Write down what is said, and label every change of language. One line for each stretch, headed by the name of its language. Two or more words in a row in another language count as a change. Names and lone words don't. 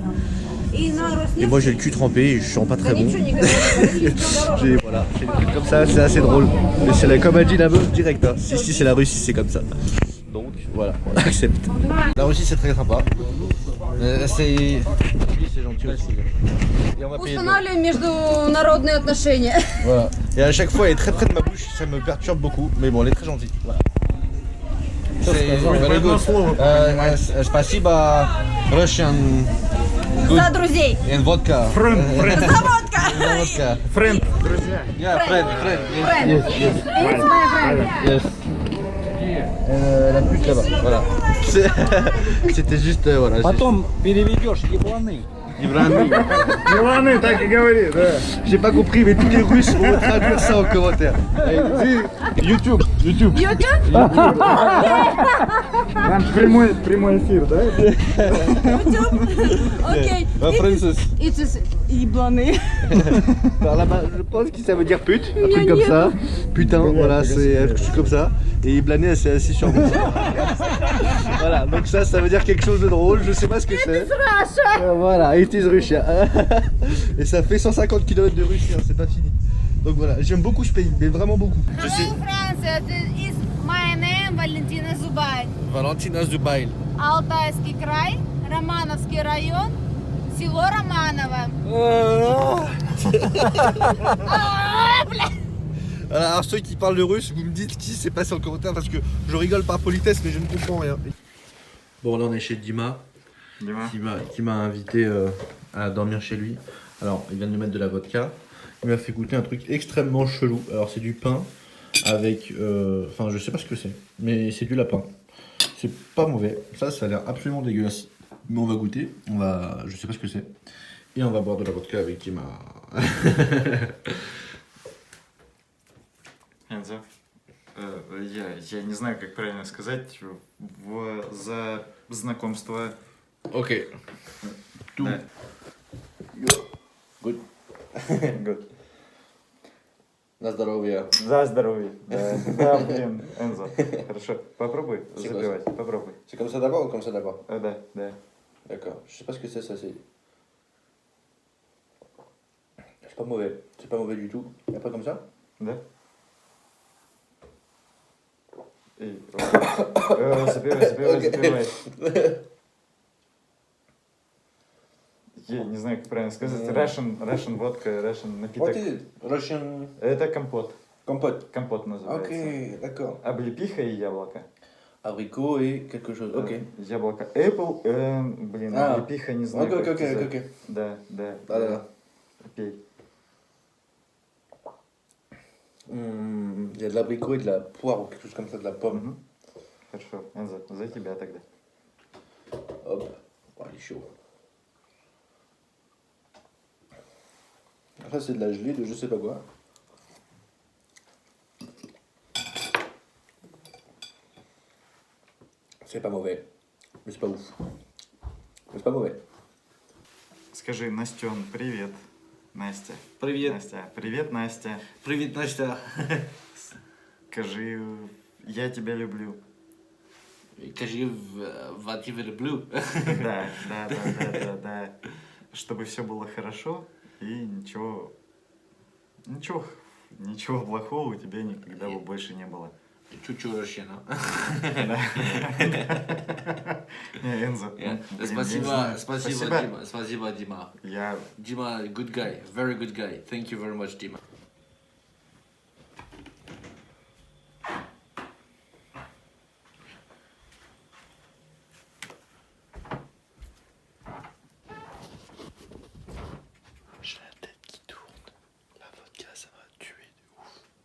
French: Et moi j'ai le cul trempé et je sens pas très bon. Voilà, j'ai des trucs comme ça, c'est assez drôle. Mais c'est la, comme a dit la meuf direct, hein. Si c'est la Russie c'est comme ça. Donc voilà, on accepte. La Russie c'est très sympa. C'est gentil aussi. Et on va payer.
Russian: Устанавливаем международные отношения.
French: Voilà. Et à chaque fois elle est très près de ma bouche, ça me perturbe beaucoup. Mais bon, elle est très gentille. Voilà.
English: Very good.
Russian: Спасибо, Russian. За друзей.
English: And vodka.
Russian: За водка.
English: Vodka. Friend, друзья. Yeah, friend. Friend. It's my friend. Yes.
French: La pute là-bas, voilà. C'était juste, voilà.
Russian: Потом переведешь ебланы. Иваны, так и говори, да.
French: J'ai pas compris, mais tous les Russes vont traduire ça en commentaire. YouTube.
Russian: Там прямой эфир, да? Окей.
French: Français.
English: It's ебланы.
French: Alors là-bas, je pense que ça veut dire pute, un truc comme ça. Putain, voilà, c'est quelque chose comme ça. Et Blané, elle s'est assise sur moi. Voilà, donc ça veut dire quelque chose de drôle, je sais pas ce que c'est. Voilà,
English: it is Russia.
French: Et ça fait 150 km de Russie, hein, c'est pas fini. Donc voilà, j'aime beaucoup ce pays, mais vraiment beaucoup. Je sais.
English: Франция. This is my name, Valentina Zubail. Valentina Zubail.
Russian: Алтайский край, Романовский район, село Романово.
French: Alors ceux qui parlent le russe, vous me dites qui s'est passé en commentaire parce que je rigole par politesse mais je ne comprends rien. Bon là on est chez Dima. Qui m'a invité à dormir chez lui. Alors il vient de nous mettre de la vodka. Il m'a fait goûter un truc extrêmement chelou. Alors c'est du pain avec... Enfin je sais pas ce que c'est, mais c'est du lapin. C'est pas mauvais. Ça a l'air absolument dégueulasse. Mais on va goûter. Je sais pas ce que c'est. Et on va boire de la vodka avec Dima.
Russian: Энзо, я не знаю, как правильно сказать, за знакомство.
French: Ok. Tout.
Russian: Да.
English: Good. Good.
Russian: На здоровье. За здоровье. Да, блин, Энзо. Хорошо, попробуй
French: C'est
Russian: запивать, попробуй.
French: C'est comme ça d'abord ou comme ça d'abord?
Russian: Да.
French: D'accord. Je sais pas ce que c'est ça, c'est pas mauvais. C'est pas mauvais du tout. Et après comme ça?
Russian: Да. И, запивай. Я не знаю, как правильно сказать. Russian водка, Russian напиток.
English: What is it? Russian
Russian: Это компот.
French: compote.
Russian: Компот называется.
French: Ok, d'accord.
Russian: Облепиха и яблоко.
French: Abricot et quelque chose. Ok.
Russian: Яблоко Apple, блин, облепиха не знаю. Ok. Да.
French: Voilà.
Russian: Пей.
French: Il y a de l'abricot et de la poire ou quelque chose comme ça, de la pomme.
Russian: Хорошо, Энзо, за тебя тогда.
French: Hop. Oh, il est chaud. Ça c'est de la gelée de je sais pas quoi. C'est pas mauvais, mais c'est pas ouf. Mais c'est pas mauvais.
Russian: Скажи, Настен, привет. Настя. Привет. Настя. Привет, Настя. Привет, Настя. Скажи, я тебя люблю. Кажи Владимир Блю. Да. Чтобы все было хорошо и ничего плохого у тебя никогда бы больше не было. Чуть-чуть Рощина. Не, Энзо. Спасибо, Дима. Спасибо, Дима. Я... Дима,
English: good guy. Very good guy. Thank you very much, Дима.
French: J'ai la tête qui tourne. La vodka, ça m'a tué de ouf.